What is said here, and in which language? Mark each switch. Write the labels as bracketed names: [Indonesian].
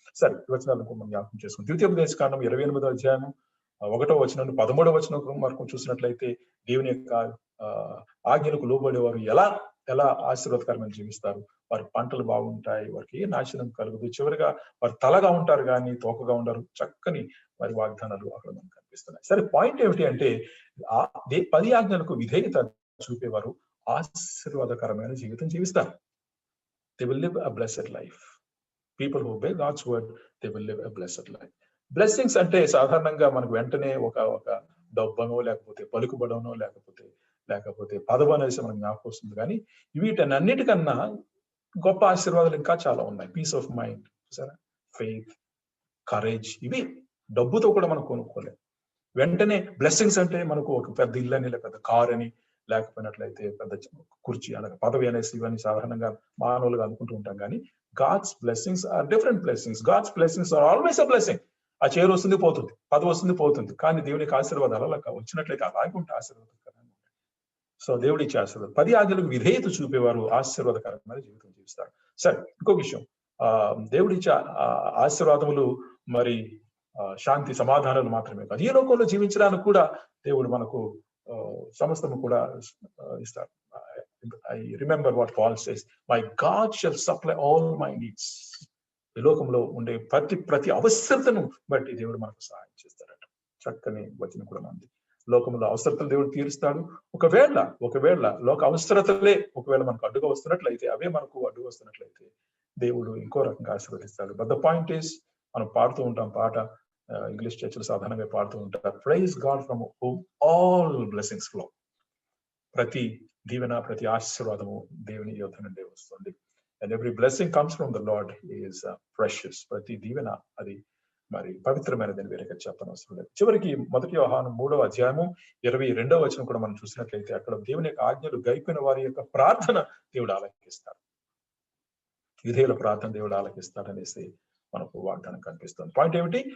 [Telugu] సరే, ఈ వచనాలను మనం జ్ఞాపకం చేసుకుని ద్వితీయోపదేశకాండం 28వ అధ్యాయం 1వ వచనం 13వ వచనం వరకు చూసినట్లయితే దేవుని యొక్క ఆజ్ఞలకు లోబడేవారు ఎలా ఆశీర్వాదకరమైన జీవిస్తారు, వారి పంటలు బాగుంటాయి, వారికి ఏ నాశనం కలుగుదు, చివరిగా వారు తలగా ఉంటారు కానీ తోకగా ఉండరు. చక్కని వారి వాగ్దానాలు అక్కడ మనకు కనిపిస్తున్నాయి. సరే, పాయింట్ ఏమిటి అంటే 10 ఆజ్ఞలకు విధేయత చూపేవారు ఆశీర్వాదకరమైన జీవితం జీవిస్తారు. [English] They will live a blessed life. People who obey God's word, they will live a blessed life. [Telugu] Blessings అంటే సాధారణంగా మనకు వెంటనే ఒక డబ్బనో లేకపోతే పలుకుబడనో లేకపోతే పదవి అనేసి మనకు జ్ఞాపకం వస్తుంది. కానీ వీటన్నిటికన్నా గొప్ప ఆశీర్వాదాలు ఇంకా చాలా ఉన్నాయి. [English] peace of mind, faith, courage, [Telugu] ఇవి డబ్బుతో కూడా మనం కొనుక్కోలేము. వెంటనే బ్లెస్సింగ్స్ అంటే మనకు ఒక పెద్ద ఇల్లు అని, లేకపోతే కార్ అని, లేకపోయినట్లయితే పెద్ద కుర్చీ అలాగే పదవి అనేసి ఇవన్నీ సాధారణంగా మానవులుగా అనుకుంటూ ఉంటాం. [English] కానీ God's blessings are different blessings. God's blessings are always a blessing. [Telugu] ఆ చైర్ వస్తుంది పోతుంది, పదవి వస్తుంది పోతుంది, కానీ దేవునికి ఆశీర్వాదాలు అలా వచ్చినట్లయితే అలాగే ఉంటే ఆశీర్వాదకరంగా. సో దేవుడి ఇచ్చే ఆశీర్వాదం 10 ఆజ్ఞలకు విధేయత చూపేవారు ఆశీర్వాదకరమైన జీవితం జీవిస్తారు. సరే, ఇంకో విషయం, దేవుడిచ్చే ఆశీర్వాదములు మరి శాంతి సమాధానాలు మాత్రమే కాదు, ఈ లోకంలో జీవించడానికి కూడా దేవుడు మనకు సమస్తము కూడా ఇస్తారు. [English] I remember what Paul says, my God shall supply all my needs. [Telugu] ఈ లోకంలో ఉండే ప్రతి అవసరతను బట్టి దేవుడు మనకు సహాయం చేస్తాడట. చక్కని వచనం కూడా ఉంది. లోకంలో అవసరతలు దేవుడు తీరుస్తాడు. ఒకవేళ లోక అవసరతలే ఒకవేళ మనకు అడ్డుగా వస్తున్నట్లయితే, అవే మనకు అడ్డుగా వస్తున్నట్లయితే దేవుడు ఇంకో రకంగా ఆశీర్వదిస్తాడు. [English] but the point is, [Telugu] మనం పాడుతూ ఉంటాం పాట, ఇంగ్లీష్ చర్చలు సాధారణంగా పాడుతూ ఉంటారు, [English] Praise God from whom all blessings flow. [Telugu] ప్రతి దీవెన, ప్రతి ఆశీర్వాదము దేవుని యొద్ద నుండి వస్తుంది. [English] And every blessing comes from the Lord is precious. [Telugu] ప్రతి దీవెన అది మరి పవిత్రమైనదని వేరేగా చెప్పనవసరం లేదు. చివరికి 1 యోహాను 3వ అధ్యాయము 22వ వచనం కూడా మనం చూసినట్లయితే, అక్కడ దేవుని యొక్క ఆజ్ఞలు గైకొనే వారి యొక్క ప్రార్థన దేవుడు ఆలకిస్తాడు. విధేయుల ప్రార్థన దేవుడు ఆలకిస్తాడనేసి మనకు వాగ్దానం కనిపిస్తుంది. పాయింట్ ఏమిటి?